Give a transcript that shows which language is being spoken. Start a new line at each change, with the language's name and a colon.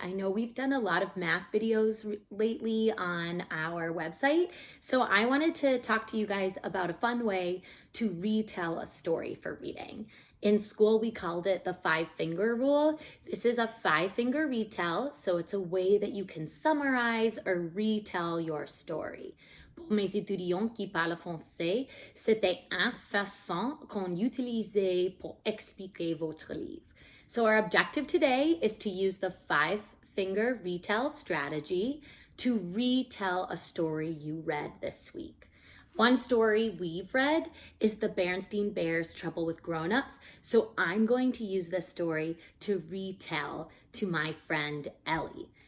English: I know we've done a lot of math videos lately on our website, so I wanted to talk to you guys about a fun way to retell a story for reading. In school, we called it the 5-finger rule. This is a 5-finger retell, so it's a way that you can summarize or retell your story.
French: Pour mes étudiants qui parlent français, c'était une façon qu'on utilisait pour expliquer votre livre.
English: So our objective today is to use the 5-finger retell strategy to retell a story you read this week. One story we've read is the Berenstain Bears' Trouble with Grown-Ups, so I'm going to use this story to retell to my friend Ellie.